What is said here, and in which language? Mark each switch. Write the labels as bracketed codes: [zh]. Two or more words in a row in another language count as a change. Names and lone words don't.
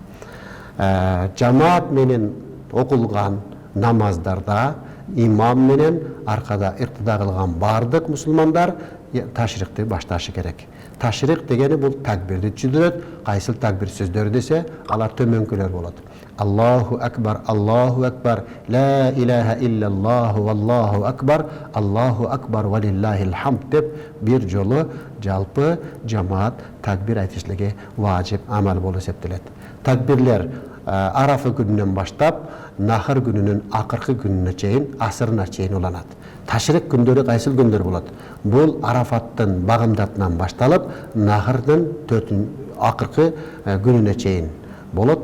[ky] Жамаат менен окулган намаздарда имам менен аркада иртида кылган бардык мусулмандар ташрикти башташы керек. Ташрик дегени бул такбирди түзүлөт. Кайсыл такбир сөздөрү десе, алар төмөнкүлөр болот. [ar] الله أكبر لا إله إلا الله والله أكبر ولله الحمد [ky] деп бир жолу жалпы жамаат такбир айтышлыгы важип амал болуп эсептелет. Такбирлер Арафа күнүнөн баштап Нахыр күнүнүн акыркы күнүнө чейин, асырына чейин уланат. Ташрик күндөрү кайсыл күндөр болот? Бул Арафаттын багымдатынан башталып, Нахырдын акыркы күнүнө чейин болот.